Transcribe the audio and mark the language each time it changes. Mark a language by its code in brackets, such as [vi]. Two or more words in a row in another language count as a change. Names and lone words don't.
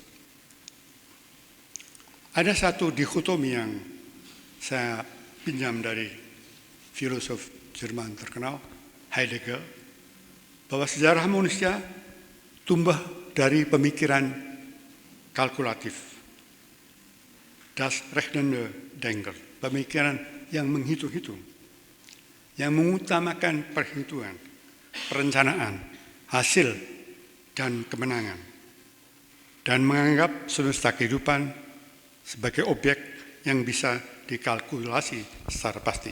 [id] Ada satu dikotomi yang saya pinjam dari filosof Jerman terkenal, Heidegger, bahwa sejarah manusia tumbuh dari pemikiran kalkulatif, [de] das rechnende denken, [id] pemikiran yang menghitung-hitung, yang mengutamakan perhitungan, perencanaan, hasil, dan kemenangan, dan menganggap semesta kehidupan sebagai objek yang bisa dikalkulasi secara pasti.